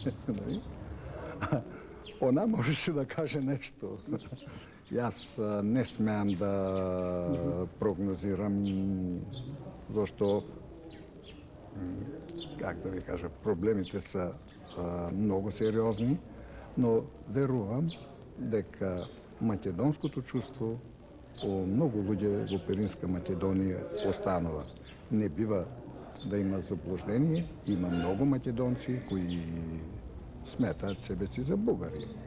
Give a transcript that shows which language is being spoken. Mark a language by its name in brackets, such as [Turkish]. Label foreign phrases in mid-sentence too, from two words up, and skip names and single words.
[Bulgarian] Она можеше да каже нещо. И аз не смеям да прогнозирам, защо, как да ви кажа, проблемите са много сериозни, [Macedonian] но верувам дека македонското чувство у много луѓе во Пиринска Македонија останува. [Bulgarian] Не бива да има заблуждение. [Macedonian] Има много македонци, кои сметаат себе си за бугари.